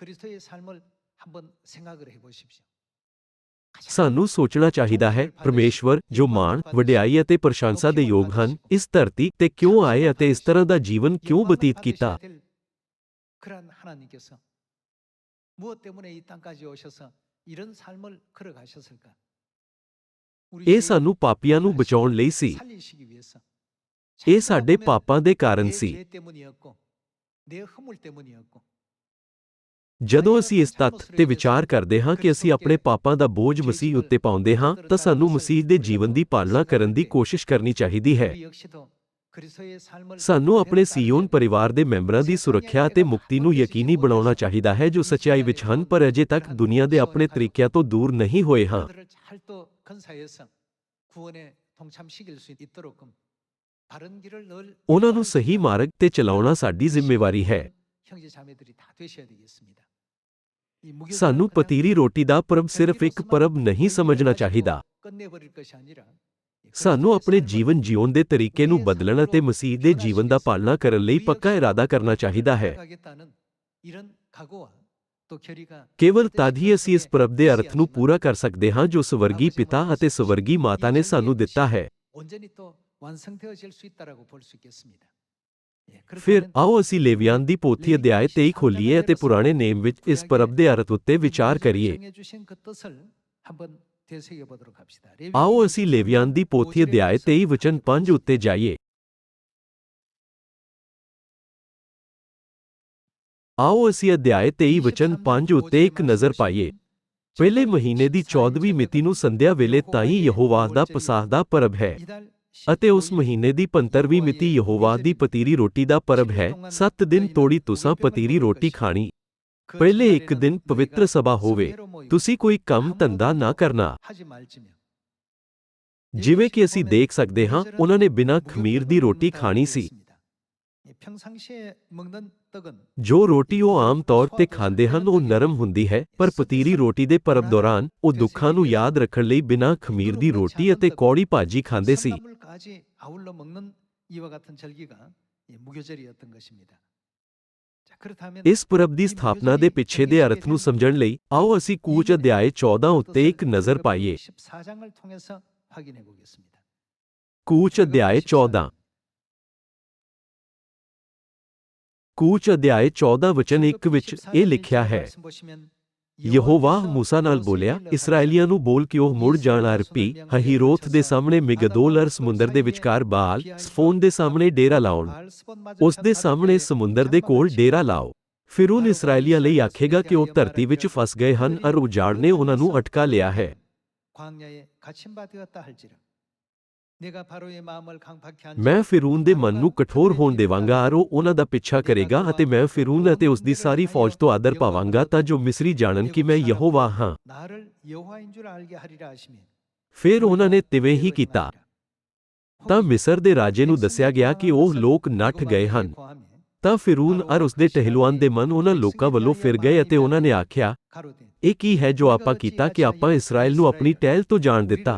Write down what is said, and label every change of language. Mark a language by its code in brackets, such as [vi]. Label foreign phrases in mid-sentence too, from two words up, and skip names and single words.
[pa] ਸਾਨੂੰ ਸੋਚਣਾ ਚਾਹੀਦਾ ਹੈ, ਪਰਮੇਸ਼ਵਰ, ਜੋ ਮਾਣ, ਵਡਿਆਈ ਅਤੇ ਪ੍ਰਸ਼ੰਸਾ ਦੇ ਯੋਗ ਹਨ, ਇਸ ਧਰਤੀ ਤੇ ਕਿਉਂ ਆਏ ਅਤੇ ਇਸ ਤਰ੍ਹਾਂ ਦਾ ਜੀਵਨ ਕਿਉਂ ਬਤੀਤ ਕੀਤਾ? [ko] 무엇 때문에 이 땅까지 오셔서 이런 삶을 걸어가셨을까? [pa] ਇਹ ਸਾਨੂੰ ਪਾਪੀਆਂ ਨੂੰ ਬਚਾਉਣ ਲਈ ਸੀ। [ko] 살리시기 위해서. [pa] ਇਹ ਸਾਡੇ ਪਾਪਾਂ ਦੇ ਕਾਰਨ [ko] 내 [pa] ਸੀ। [ko] 죄 때문이었고 내 허물 때문이었고. [pa] ਜਦੋਂ ਅਸੀਂ ਇਸ ਤੱਥ ਤੇ ਵਿਚਾਰ ਕਰਦੇ ਹਾਂ ਕਿ ਅਸੀਂ ਆਪਣੇ ਪਾਪਾਂ ਦਾ ਬੋਝ ਮਸੀਹ ਉੱਤੇ ਪਾਉਂਦੇ ਹਾਂ ਤਾਂ ਸਾਨੂੰ ਮਸੀਹ ਦੇ ਜੀਵਨ ਦੀ ਪਾਲਣਾ ਕਰਨ ਦੀ ਕੋਸ਼ਿਸ਼ ਕਰਨੀ ਚਾਹੀਦੀ ਹੈ। [ko] 우리 역시도 그리스도의 삶을 [pa] ਸਾਨੂੰ ਆਪਣੇ ਸੀਯੋਨ ਪਰਿਵਾਰ ਦੇ ਮੈਂਬਰਾਂ ਦੀ ਸੁਰੱਖਿਆ ਅਤੇ ਮੁਕਤੀ ਨੂੰ ਯਕੀਨੀ ਬਣਾਉਣਾ ਚਾਹੀਦਾ ਹੈ ਜੋ ਸੱਚਾਈ ਵਿੱਚ ਹਨ ਪਰ ਅਜੇ ਤੱਕ ਦੁਨੀਆ ਦੇ ਆਪਣੇ ਤਰੀਕਿਆਂ ਤੋਂ ਦੂਰ ਨਹੀਂ ਹੋਏ ਹਾਂ। [ko] 그들을 잘 또 건사해서 구원에 동참시킬 수 있도록 바른 길을 늘 [pa] ਉਹਨਾਂ ਨੂੰ ਸਹੀ ਮਾਰਗ ਤੇ ਚਲਾਉਣਾ ਸਾਡੀ ਜ਼ਿੰਮੇਵਾਰੀ ਹੈ। [ko] 형제 자매들이 다 되셔야 되겠습니다. 이 무교절은 [pa] ਸਾਨੂੰ [ko] 그냥 [pa] ਪਤੀਰੀ ਰੋਟੀ ਦਾ ਪਰਬ ਸਿਰਫ ਇੱਕ ਪਰਬ ਨਹੀਂ ਸਮਝਣਾ ਚਾਹੀਦਾ। [ko] 끝내버릴 것이 아니라 [pa] ਸਾਨੂੰ ਆਪਣੇ ਜੀਵਨ ਜਿਉਣ ਦੇ ਤਰੀਕੇ ਨੂੰ ਬਦਲਣ ਅਤੇ ਮਸੀਹ ਦੇ ਜੀਵਨ ਦਾ ਪਾਲਣਾ ਕਰਨ ਲਈ ਪੱਕਾ ਇਰਾਦਾ ਕਰਨਾ ਚਾਹੀਦਾ ਹੈ। [ko] 하겠다는 이런 각오와 또 결의가 [pa] ਕੇਵਲ ਤਦ ਹੀ ਅਸੀਂ ਇਸ ਪਰਬ ਦੇ ਅਰਥ ਨੂੰ ਪੂਰਾ ਕਰ ਸਕਦੇ ਹਾਂ ਜੋ ਸਵਰਗੀ ਪਿਤਾ ਅਤੇ ਸਵਰਗੀ ਮਾਤਾ ਨੇ ਸਾਨੂੰ ਦਿੱਤਾ ਹੈ। [ko] 온전히 또 완성되어질 수 있다라고 볼 수 있겠습니다. [pa] ਫਿਰ ਆਓ ਅਸੀਂ ਲੇਵੀਆਨ ਦੀ ਪੋਥੀ ਅਧਿਆਇ 23 ਖੋਲੀਏ ਅਤੇ ਪੁਰਾਣੇ ਨੇਮ ਵਿੱਚ ਇਸ ਪਰਬ ਦੇ ਅਰਥ ਉੱਤੇ ਵਿਚਾਰ ਕਰੀਏ। [ko] 주신 그 뜻을 한번 되새겨 보도록 합시다. [pa] ਆਓ ਅਸੀਂ ਲੇਵੀਆਨ ਦੀ ਪੋਥੀ ਅਧਿਆਇ 23 ਵਚਨ 5 ਉੱਤੇ ਜਾਈਏ। ਆਓ ਅਸੀਂ ਅਧਿਆਇ 23 ਵਚਨ 5 ਉੱਤੇ ਇੱਕ ਨਜ਼ਰ ਪਾਈਏ। ਪਹਿਲੇ ਮਹੀਨੇ ਦੀ 14ਵੀਂ ਮਿਤੀ ਨੂੰ ਸੰਧਿਆ ਵੇਲੇ ਤਾਈਂ ਯਹੋਵਾਹ ਦਾ ਪਸਾਹ ਦਾ ਪਰਬ ਹੈ ਅਤੇ ਉਸ ਮਹੀਨੇ ਦੀ 15ਵੀਂ ਮਿਤੀ ਯਹੋਵਾਹ ਦੀ ਪਤੀਰੀ ਰੋਟੀ ਦਾ ਪਰਬ ਹੈ। 7 ਦਿਨ ਤੋੜੀ ਤੁਸਾਂ ਪਤੀਰੀ ਰੋਟੀ ਖਾਣੀ। ਪਹਿਲੇ ਇੱਕ ਦਿਨ ਪਵਿੱਤਰ ਸਭਾ ਹੋਵੇ, ਤੁਸੀਂ ਕੋਈ ਕੰਮ ਧੰਦਾ ਨਾ ਕਰਨਾ। [ko] 하지 말지며 [pa] ਜਿਵੇਂ ਕਿ ਅਸੀਂ ਦੇਖ ਸਕਦੇ ਹਾਂ ਉਹਨਾਂ ਨੇ ਬਿਨਾਂ ਖਮੀਰ ਦੀ ਰੋਟੀ ਖਾਣੀ ਸੀ। [ko] 평상시에 먹는 떡은 [pa] ਜੋ ਰੋਟੀ ਉਹ ਆਮ ਤੌਰ ਤੇ ਖਾਂਦੇ ਹਨ ਉਹ ਨਰਮ ਹੁੰਦੀ ਹੈ ਪਰ ਪਤੀਰੀ ਰੋਟੀ ਦੇ ਪਰਬ ਦੌਰਾਨ ਉਹ ਦੁੱਖਾਂ ਨੂੰ ਯਾਦ ਰੱਖਣ ਲਈ ਬਿਨਾਂ ਖਮੀਰ ਦੀ ਰੋਟੀ ਅਤੇ ਕੌੜੀ ਭਾਜੀ ਖਾਂਦੇ ਸੀ। [ko] 선나물까지 아울러 먹는 이와 같은 절기가 무교절이었던 것입니다. 자, 그렇다면 [pa] ਇਸ ਪਰਬ ਦੀ ਸਥਾਪਨਾ ਦੇ ਪਿੱਛੇ ਦੇ ਅਰਥ ਨੂੰ ਸਮਝਣ ਲਈ ਆਓ ਅਸੀਂ ਕੂਚ ਅਧਿਆਇ 14 ਉੱਤੇ ਇੱਕ ਨਜ਼ਰ ਪਾਈਏ। [ko] 14장을 통해서 확인해 보겠습니다. [pa] ਕੂਚ ਅਧਿਆਇ 14 ਕੂਚ ਅਧਿਆਇ 14 ਵਚਨ 1 ਵਿੱਚ ਇਹ ਲਿਖਿਆ ਹੈ, ਯਹੋਵਾਹ ਮੂਸਾ ਨਾਲ ਬੋਲਿਆ, ਇਸਰਾਏਲੀਆਂ ਨੂੰ ਬੋਲ ਕਿ ਉਹ ਮੁੜ ਜਾਣ ਅਰਪੀ ਹਹੀਰੋਥ ਦੇ ਸਾਹਮਣੇ ਮਿਗਦੋਲ ਅਰ ਸਮੁੰਦਰ ਦੇ ਵਿਚਕਾਰ ਬਾਲ ਸਫੋਨ ਦੇ ਸਾਹਮਣੇ ਡੇਰਾ ਲਾਉਣ। ਉਸ ਦੇ ਸਾਹਮਣੇ ਸਮੁੰਦਰ ਦੇ ਕੋਲ ਡੇਰਾ ਲਾਓ। ਫਿਰੌਨ ਇਸਰਾਏਲੀਆਂ ਲਈ ਆਖੇਗਾ ਕਿ ਉਹ ਧਰਤੀ ਵਿੱਚ ਫਸ ਗਏ ਹਨ ਅਰ ਉਜਾੜ ਨੇ ਉਹਨਾਂ ਨੂੰ ਅਟਕਾ ਲਿਆ ਹੈ। [ko] 광야에 갇힌 바 되었다 할지라 내가 바로의 마음을 강팍케 한 [pa] ਮੈਂ ਫਿਰੌਨ ਦੇ ਮਨ ਨੂੰ ਕਠੋਰ ਹੋਣ ਦੇਵਾਂਗਾ ਅਰ ਉਹ ਉਹਨਾਂ ਦਾ ਪਿੱਛਾ ਕਰੇਗਾ ਅਤੇ ਮੈਂ ਫਿਰੌਨ ਅਤੇ ਉਸ ਦੀ ਸਾਰੀ ਫੌਜ ਤੋਂ ਆਦਰ ਪਾਵਾਂਗਾ ਤਾਂ ਜੋ ਮਿਸਰੀ ਜਾਣਨ ਕਿ ਮੈਂ ਯਹੋਵਾ ਹਾਂ। [ko] 나를 여호와인 줄 알게 하리라 하시며 [pa] ਫਿਰ ਉਹਨਾਂ ਨੇ ਤਿਵੇਂ ਹੀ ਕੀਤਾ। ਤਾਂ ਮਿਸਰ ਦੇ ਰਾਜੇ ਨੂੰ ਦੱਸਿਆ ਗਿਆ ਕਿ ਉਹ ਲੋਕ ਨੱਠ ਗਏ ਹਨ। ਤਾਂ ਫਿਰੌਨ ਅਰ ਉਸ ਦੇ ਟਹਿਲੂਆਨ ਦੇ ਮਨ ਉਹਨਾਂ ਲੋਕਾਂ ਵੱਲੋਂ ਫਿਰ ਗਏ ਅਤੇ ਉਹਨਾਂ ਨੇ ਆਖਿਆ, ਇਹ ਕੀ ਹੈ ਜੋ ਆਪਾਂ ਕੀਤਾ ਕਿ ਆਪਾਂ ਇਸਰਾਏਲ ਨੂੰ ਆਪਣੀ ਟਹਿਲ ਤੋਂ ਜਾਣ ਦਿੱਤਾ।